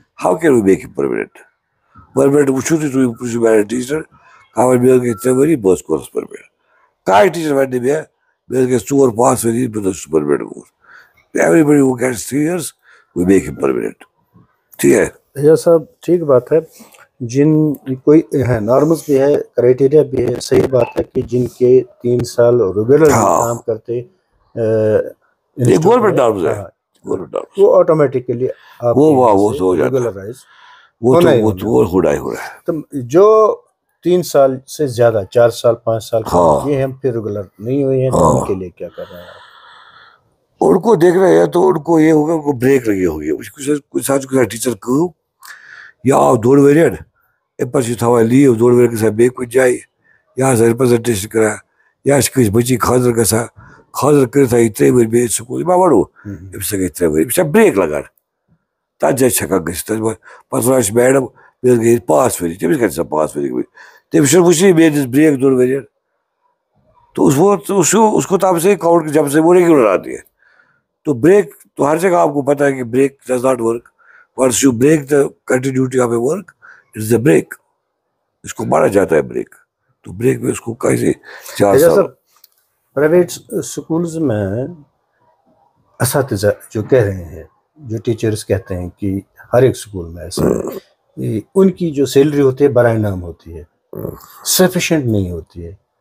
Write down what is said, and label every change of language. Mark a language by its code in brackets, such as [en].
[en] How can we make it permanent? [ks] Permanent وٕچھو تُہۍ میانہِ ٹیچر خبر مےٚ گٔے 3 ؤری بہٕ حظ کوٚرُس پرمنٹ. کانٛہہ ٹیچر وَنہِ نہٕ مےٚ گٔے 4-5 ؤری بہٕ حظ چھُس پرمنٹ گوٚمُت. [en] Every who gets 3 years we make him permanent. [ur] ٹھیک ہے یہ صاحب ٹھیک بات ہے. جن کوئی ہے نارملس بھی ہے, کرائٹیریا بھی ہے, صحیح بات ہے کہ جن کے 3 سال ریگولر کام کرتے گورنمنٹ نارمز ہے, وہ آٹومیٹکلی وہ ریگولرائز ہونا ہی ہو رہا ہے. تو جو 3 سال سے زیادہ 4 سال 5 سال یہ ہم پھر ریگولر نہیں ہوئے ہیں, تو ان کے لیے کیا کر رہے ہیں آپ؟ ان کو دیکھ رہے ہیں تو ان کو یہ ہوگا, ان کو بریک لگی ہوگی. [ks] کچھ ٹیچر کٲم یا آو 2 ؤرۍ اَمہِ پَتہٕ چھِ تھاوان لیٖو 2 ؤرۍ گژھان بیٚیہِ کُنہِ جایہِ, یا آسان رِپرٛزنٹیشن کران, یا چھِ کٲنٛسہِ بٔچی خانٛدر گژھان, خانٛدر کٔرِتھ یہِ 3 ؤری بیٚیہِ سکوٗل, یہِ ما وَنو أمِس ہسا گٔے 3 ؤری, أمِس چھا بریک لگان, تَتھ جایہِ چھِ ہٮ۪کان گٔژھِتھ. پَتہٕ وَنان چھِ میڈم مےٚ حظ گٔے 5 ؤری, تٔمِس کَتہِ آسان 5 ؤری گٔمٕتۍ, تٔمِس چھُنہٕ وٕچھنٕے مےٚ دِژ بریک 2 ؤرین. [ur] تو اس کو تو آپ سے کاؤنٹ جب سے وہ ریگولر آتی ہے. تو بریک تو ہر جگہ آپ کو پتا ہے کہ [en] Break does not work. Once you break the continuity of a work it is a break, [ur] اس کو مانا جاتا ہے بریک. تو بریک میں اس کو کیسے 4 سال. پرائیویٹ اسکولز میں اساتذہ جو کہہ رہے ہیں, جو ٹیچرز کہتے ہیں کہ ہر ایک اسکول میں ایسا ہے, ان کی جو سیلری ہوتی ہے برائے نام ہوتی ہے, سفیشینٹ نہیں ہوتی ہے.